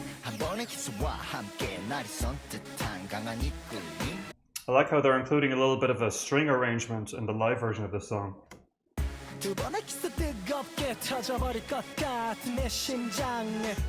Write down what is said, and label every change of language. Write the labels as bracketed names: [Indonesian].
[Korean] 한 번의 키스와 함께 날이 선뜻한 강한 이끌림. [English] I like how they're including a little bit of a string arrangement in the live version of this song. [Korean] 두 번의 키스 뜨겁게 터져버릴 것 같은 내 심장에.